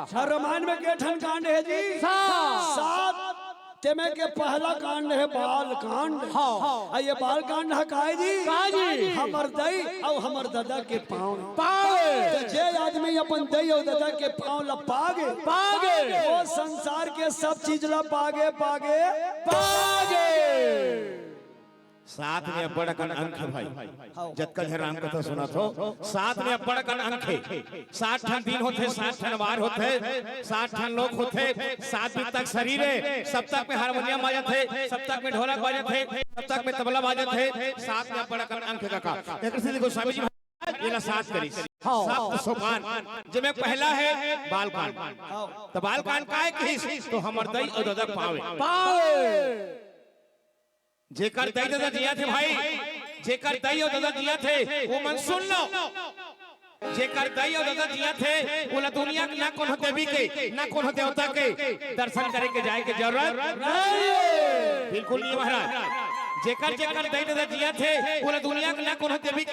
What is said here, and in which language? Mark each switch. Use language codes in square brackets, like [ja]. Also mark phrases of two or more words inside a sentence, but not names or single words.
[hne] रामायण में केठन कांड है जी 7 तेमे के पहला कांड है बाल कांड। हाँ ये बाल कांड है काजी हमर दई और हमर दादा के पाँव तो जे आदमी अपन दई और दादा के पाँव ला पागे वो संसार के सब चीज ला पागे साथ में अब्बड़ अकन अंक है भाई जतका राम कथा सुना थो साथ में अब्बड़ अकन अंक है 60 ठन दिन होते 60 ठन वार होते 60 ठन लोग होते 7 दिन तक शरीर है सप्तक में हारमोनियम बाजत है सप्तक में ढोलक बाजत है सप्तक में तबला बाजत है साथ में अब्बड़ अकन अंक का एक से देखो स्वामी जी ये ला साथ करी सप्त सोपान जिसमें पहला है बाल कांड तो बाल कांड का है कि तो हमर दई और दादा पावे जेकर दई दादा जिया थे भाई जेकर दई और दादा जिया थे वो मन सुन लो जेकर दई और दादा जिया थे वो दुनिया के ना कौन देवी के ना कौन देवता के दर्शन करे के जाए के जरूरत नहीं बिल्कुल नहीं महाराज जेकर जेकर दई दादा जिया थे वो दुनिया के ना कौन देवी के